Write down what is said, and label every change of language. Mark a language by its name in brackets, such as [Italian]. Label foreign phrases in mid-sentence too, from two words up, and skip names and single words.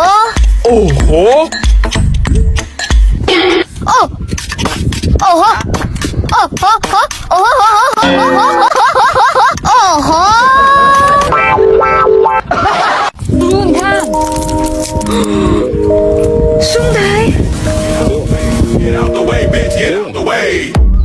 [Chinese] 哦吼！哦哦吼！哦吼吼！哦吼吼吼吼吼吼！哦吼！你看，兄台。 [English] Get out the way, bitch. Get out the way.